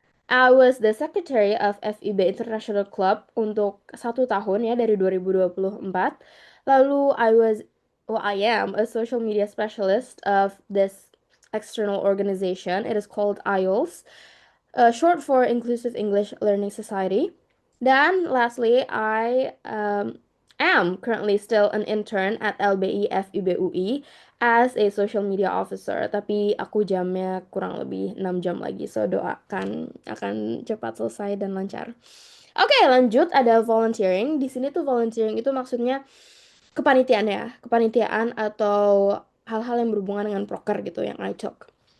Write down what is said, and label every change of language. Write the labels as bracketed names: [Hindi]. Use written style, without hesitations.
[English] I was the secretary of FIB International Club [Indonesian] untuk 1 tahun ya dari 2024. [English] Lalu I am a social media specialist of this external organization. It is called IELTS, short for Inclusive English Learning Society. Dan lastly, I am currently still an intern at LBI FIB UI as a social media officer. [Indonesian] Tapi aku jamnya kurang lebih 6 jam lagi, so doakan akan cepat selesai dan lancar. Oke, lanjut ada volunteering. Di sini tuh volunteering itu maksudnya kepanitiaan ya, kepanitiaan atau hal-hal yang berhubungan dengan proker gitu yang [English] I took.